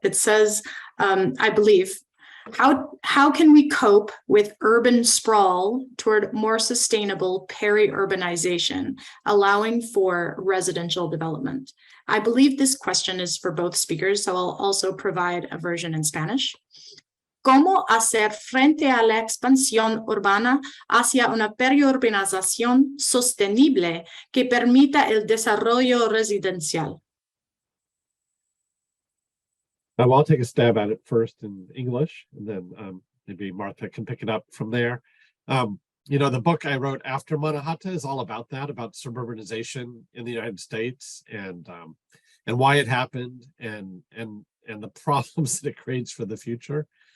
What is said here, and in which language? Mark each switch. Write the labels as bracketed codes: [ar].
[en] It says, I believe, how can we cope with urban sprawl toward more sustainable peri-urbanization, allowing for residential development? I believe this question is for both speakers, so I'll also provide a version in Spanish. [es] ¿Cómo hacer frente a la expansión urbana hacia una periurbanización sostenible que permita el desarrollo residencial? [en] I'll take a stab at it first in English, and then maybe Martha can pick it up from there. The book I wrote after Manhattan is all about that, about suburbanization in the United States, and why it happened, and the problems that it creates for the future.